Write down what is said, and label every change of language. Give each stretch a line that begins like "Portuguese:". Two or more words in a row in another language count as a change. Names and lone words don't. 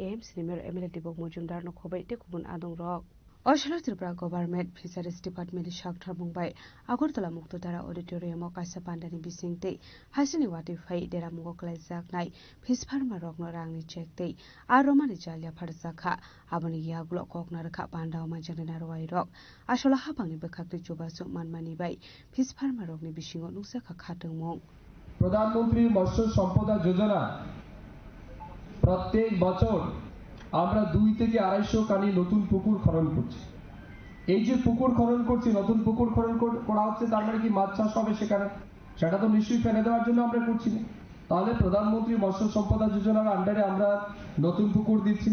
Kok Borok: am senior MLA dibok mojumdar no khobai te kubun adong rok Oslo Tripura Government Fisheries Department Shakthar Mumbai Agartala Muktodara Auditorium o kaisa pandani bisingte hasini wati phai dera mungo kalai jaknai
English: fish farmer
Kok Borok: rokno rangni chekte aromani jalya pharjaka aboni yaglo kokna rakha pandao manjani narwai rok asolo habangni bekhakte chubasu manmani bai
English: fish farmer
Kok Borok: rokni bisingo nuksa khatungmong
Bangla: প্রধানমন্ত্রী মৎস্য সম্পদা যোজনা প্রত্যেক বছর আমরা 2 থেকে 250 কানি নতুন পুকুর খনন করছি। এই যে পুকুর খনন করছি, নতুন পুকুর খনন করা হচ্ছে, তার মানে কি মাছ চাষ হবে সেখানে? সেটা তো নিশ্চয়ই ফেলে দেওয়ার জন্য আমরা করছি না। তাহলে প্রধানমন্ত্রী মৎস্য সম্পদা যোজনার আন্ডারে আমরা নতুন পুকুর দিচ্ছি।